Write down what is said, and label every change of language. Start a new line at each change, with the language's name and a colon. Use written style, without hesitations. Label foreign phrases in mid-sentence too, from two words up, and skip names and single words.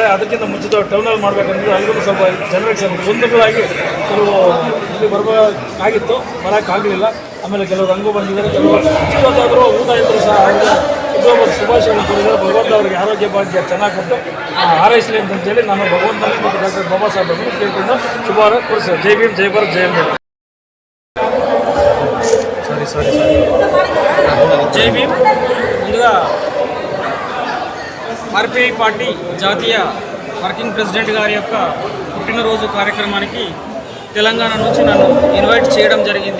Kannada: ಅದಕ್ಕಿಂತ ಮುಂಚಿತವಾಗಿ ಟೌನಲ್ಲಿ ಮಾಡಬೇಕಂದ್ರೆ ಅಲ್ಲಿಗೂ ಸ್ವಲ್ಪ ಜನರಿಗೆ ಸ್ವಲ್ಪ ಗೊಂದಲಗಳಾಗಿ ಕೆಲವು ಇಲ್ಲಿ ಬರಬೇಕಾಗಿತ್ತು, ಬರೋಕ್ಕಾಗಲಿಲ್ಲ. ಆಮೇಲೆ ಕೆಲವರು ಹಂಗೂ ಬಂದಿದ್ದಾರೆ, ಕೆಲವರು ಇವತ್ತಾದರೂ ಊಟ ಇದ್ದರೂ ಸಹ ಅವರಿಗೆ ಹುಟ್ಟುಹಬ್ಬದ ಶುಭಾಶಯಗಳನ್ನು ಕೊಟ್ಟಿದ್ದಾರೆ. ಭಗವಂತ ಅವರಿಗೆ ಆರೋಗ್ಯ ಭಾಗ್ಯ ಚೆನ್ನಾಗಿ ಕೊಟ್ಟು ಹಾರೈಸಲಿ ಅಂತೇಳಿ ನಾನು ಭಗವಂತನೇ ಮತ್ತು ಡಾಕ್ಟರ್ ಬಾಬಾ ಸಾಹೇಬ್ ಅವರು ಕೇಳಿಕೊಂಡು ಶುಭಾರ ಕೊಡಿಸ್ತೇವೆ. ಜೈ ಭೀಮ್, ಜೈ ಭಾರತ್, ಜೈ ಅಂಬೇಡ್ಕರ್.
Telugu: జై భీమ్. ముందుగా RPI పార్టీ జాతీయ
English: working president
Telugu: గారి యొక్క పుట్టినరోజు కార్యక్రమానికి తెలంగాణ నుంచి నన్ను ఇన్వైట్ చేయడం జరిగింది.